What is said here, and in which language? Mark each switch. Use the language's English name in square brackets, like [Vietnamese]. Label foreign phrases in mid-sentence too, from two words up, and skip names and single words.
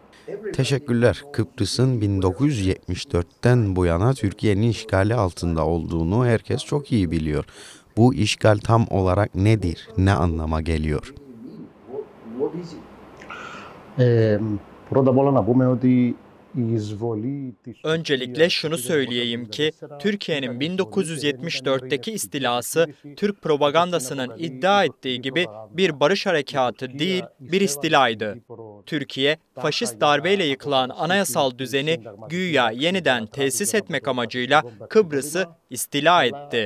[Turkish] Teşekkürler. Kıbrıs'ın 1974'ten bu yana Türkiye'nin işgali altında olduğunu herkes çok iyi biliyor. Bu işgal tam olarak nedir? Ne anlama geliyor? [Greek] Πρώτα απ' όλα να πούμε ότι η εισβολή της [Turkish] Öncelikle şunu söyleyeyim ki, Türkiye'nin 1974'teki istilası, Türk propagandasının iddia ettiği gibi bir barış harekatı değil, bir istilaydı. Türkiye, faşist darbeyle yıkılan anayasal düzeni güya yeniden tesis etmek amacıyla Kıbrıs'ı istila etti.